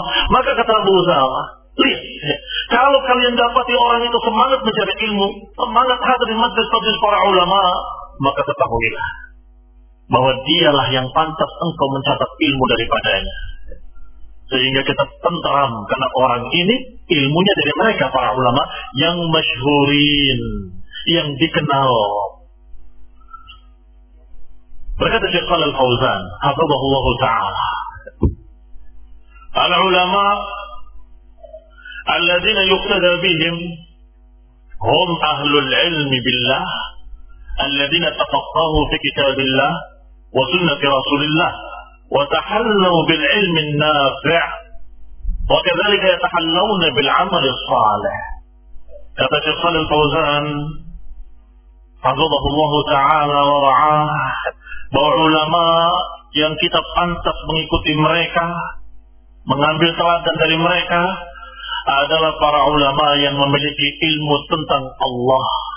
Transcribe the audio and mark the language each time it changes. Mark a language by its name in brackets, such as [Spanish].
[Indonesian] Maka kata Abu Usama, lihat, kalau kalian dapati orang itu semangat mencari ilmu, semangat hadir di majlis-majlis para ulama, maka ketahuilah bahwa dialah yang pantas engkau mencatat ilmu daripadanya, sehingga kita tenteram karena orang ini ilmunya dari mereka para ulama yang masyhurin, yang dikenal. Berkata Syekh Shalal Fauzan hafizahullah ta'ala, [Arabic] العلماء الذين يقتدى بهم هم أهل العلم بالله الذين تفقهوا في كتاب الله وسنة رسول الله وتحلوا بالعلم النافع وكذلك يتحلون بالعمل الصالح. كما قال الفوزان حفظه الله تعالى ورعاه بعلماء [Indonesian] yang kita pantas mengikuti mereka, mengambil teladan dari mereka, adalah para ulama yang memiliki ilmu tentang Allah,